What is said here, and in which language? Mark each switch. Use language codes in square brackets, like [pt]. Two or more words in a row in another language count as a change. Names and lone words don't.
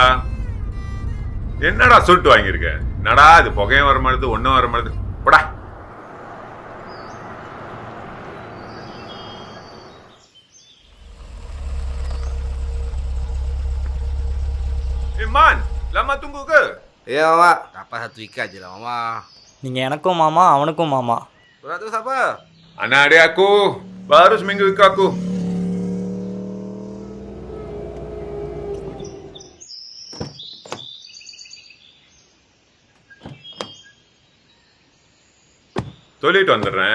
[ta] என்னடா சொல்லிட்டு வாங்கியிருக்க? என்னடா இது புகையும் வர மாட்டேது, ஒன்றும் வர மாட்டேது. போடா. Man, [ms] lama tunggu ke? Ya mama, dapat 1 ikat je lah mama. [ta] நீங்கள் எனக்கும் மாமா அவனுக்கும் மாமா. [ms] Berat tu siapa? Anak adik aku baru seminggu ikut aku. [ta] சொல்லிட்டு வந்துடுறேன்.